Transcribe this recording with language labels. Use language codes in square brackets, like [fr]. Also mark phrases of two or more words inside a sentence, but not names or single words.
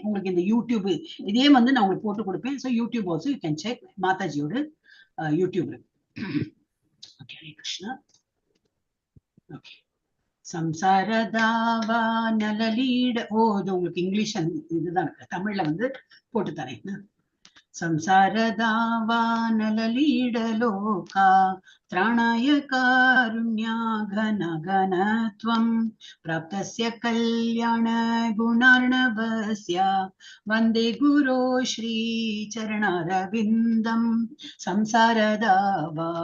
[ta] உங்களுக்கு இந்த யூடியூப் இதே வந்து நான் உங்களுக்கு போட்டு கொடுப்பேன். [en] so YouTube also you can check [ta] மாதாஜியோட யூடியூப்ல. [en] Okay, Hare Krishna. [sa] Okay. संसारदावा नललीढ. [ta] ஓ, இது உங்களுக்கு இங்கிலீஷ் இதுதான், தமிழ்ல போட்டு தரேன். [sa] संसारदावा नललीडलोका त्राणाय कारुण्या घन घनत्वं प्राप्तस्य कल्याण गुणार्णवस्य वन्दे गुरो श्रीचरणारविन्दं संसारदावा